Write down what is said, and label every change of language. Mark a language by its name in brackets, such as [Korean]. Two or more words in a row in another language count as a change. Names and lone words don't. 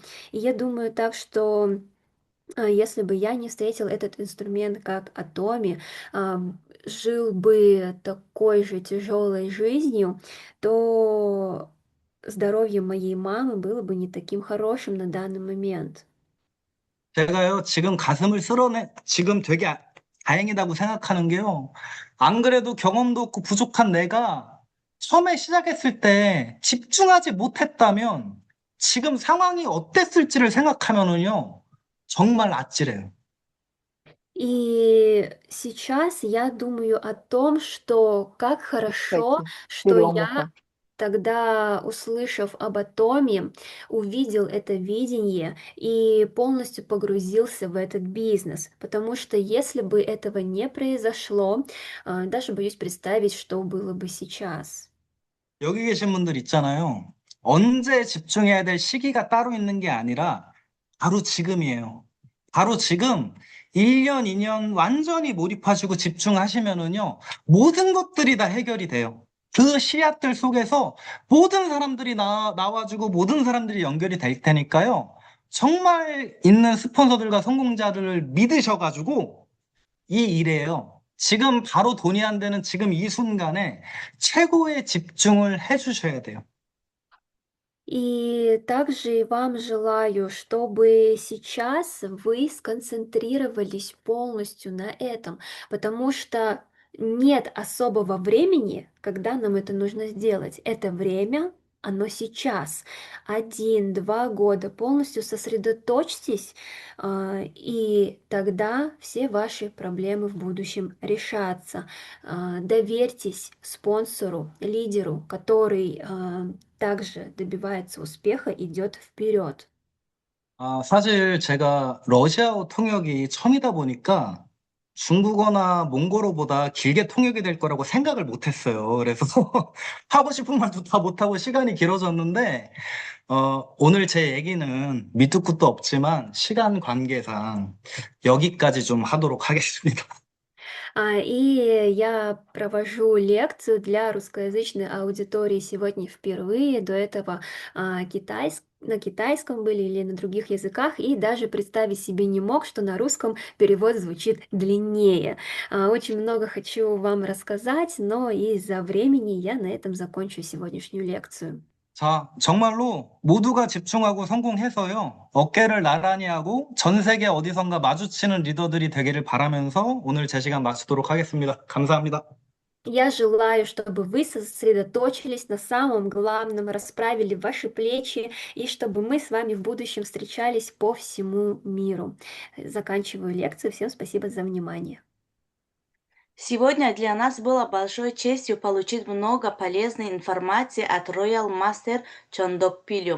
[Russian] И я думаю так, что если бы я не встретил этот инструмент как Атоми, жил бы такой же тяжелой жизнью, то здоровье моей мамы было бы не таким хорошим на данный момент. [Korean] 제가요, 지금 되게 다행이라고 생각하는 게요. 안 그래도 경험도 없고 부족한 내가 처음에 시작했을 때 집중하지 못했다면 지금 상황이 어땠을지를 생각하면은요, 정말 아찔해요. [Russian] И сейчас я думаю о том, что как хорошо, Кстати, что я перемуха. тогда, услышав об атоме, увидел это видение и полностью погрузился в этот бизнес. Потому что если бы этого не произошло, даже боюсь представить, что было бы сейчас. [Korean] 여기 계신 분들 있잖아요. 언제 집중해야 될 시기가 따로 있는 게 아니라 바로 지금이에요. 바로 지금 1년, 2년 완전히 몰입하시고 집중하시면은요, 모든 것들이 다 해결이 돼요. 그 씨앗들 속에서 모든 사람들이 나와주고 모든 사람들이 연결이 될 테니까요. 정말 있는 스폰서들과 성공자를 믿으셔가지고 이 일이에요. 지금 바로 돈이 안 되는 지금 이 순간에 최고의 집중을 해주셔야 돼요. [Russian] И также вам желаю, чтобы сейчас вы сконцентрировались полностью на этом, потому что нет особого времени, когда нам это нужно сделать. Это время, оно сейчас. 1-2 года полностью сосредоточьтесь, и тогда все ваши проблемы в будущем решатся. Доверьтесь спонсору, лидеру, который также добивается успеха, идет вперед. [Korean] 사실 제가 러시아어 통역이 처음이다 보니까 중국어나 몽골어보다 길게 통역이 될 거라고 생각을 못 했어요. 그래서 하고 싶은 말도 다 못하고 시간이 길어졌는데, 오늘 제 얘기는 밑도 끝도 없지만 시간 관계상 여기까지 좀 하도록 하겠습니다. [Russian] И я провожу лекцию для русскоязычной аудитории сегодня впервые. До этого на китайском были или на других языках, и даже представить себе не мог, что на русском перевод звучит длиннее. Очень много хочу вам рассказать, но из-за времени я на этом закончу сегодняшнюю лекцию. [Korean] 자, 정말로 모두가 집중하고 성공해서요, 어깨를 나란히 하고 전 세계 어디선가 마주치는 리더들이 되기를 바라면서 오늘 제 시간 마치도록 하겠습니다. 감사합니다. [Russian] Я желаю, чтобы вы сосредоточились на самом главном, расправили ваши плечи, и чтобы мы с вами в будущем встречались по всему миру. Заканчиваю лекцию. Всем спасибо за внимание. Сегодня для нас было большой честью получить много полезной информации от Royal Master Чондокпилю.